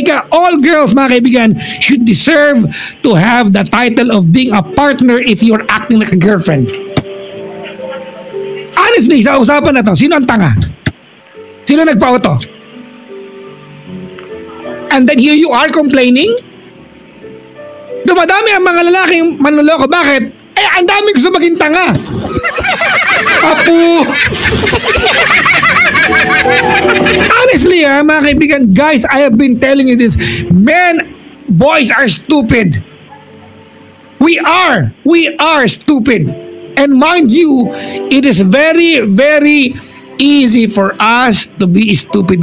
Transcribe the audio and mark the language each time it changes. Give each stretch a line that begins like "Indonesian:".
English: All girls,
Filipino: mga kaibigan,
English: should deserve to have the title of being a partner if you're acting like a girlfriend. Honestly,
Filipino: sa usapan na to, sino ang tanga? Sino nagpa-auto?
English: And then here you are complaining?
Filipino: Dumadami ang mga lalaking manloloko. Bakit? Eh, ang dami gusto maging tanga. Apo.
English: Honestly,
Filipino: mga kaibigan,
English: guys, I have been telling you this. Boys are stupid. We are stupid. And mind you, it is very, very easy for us to be stupid.